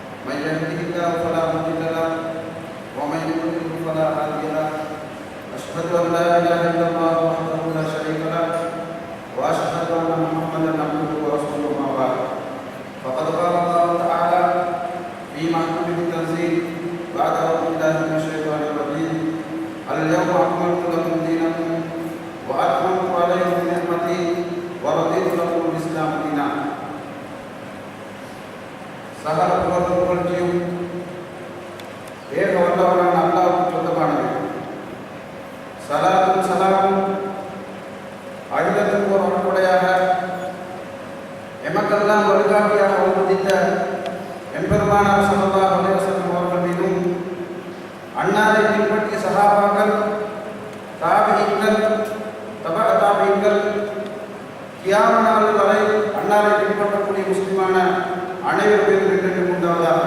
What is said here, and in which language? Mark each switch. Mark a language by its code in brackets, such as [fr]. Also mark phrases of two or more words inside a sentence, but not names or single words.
[ar] من يهده الله فلا مضل له ومن يضلل فلا هادي له أشهد أن لا إله إلا الله وحده لا شريك له وأشهد أن محمدا عبده ورسوله ما بعد فقد قال الله تعالى في محكمه التنزيل بعد أعوذ بالله من الشيطان الرجيم اليوم أكملت لكم دينكم وأتممت عليكم نعمتي ورضيت لكم الإسلام دينا. [ta] சகல புகழ்ச்சியும் ஏக வல்லவனான அல்லாஹ்வுக்கு சொந்தமானது. சலாத்தும் சலாமும் அகிலத்துக்கு ஒரு அன்புடையாக எமக்கெல்லாம் வழிகாட்டியாக உபதித்த எம்பெருமானார் [ar] صلى الله عليه وسلم [ta] அவர்கள் மீதும் அன்னாரை பின்பற்றிய சஹாபாக்கள் தாபிஈன்கள் [ar] تبع تابعين [ta] கியாமத் நாள் வரை அன்னாரை பின்பற்றக்கூடிய முஸ்லிமான அனைவர் பேரும் என்று உண்டாவதாக.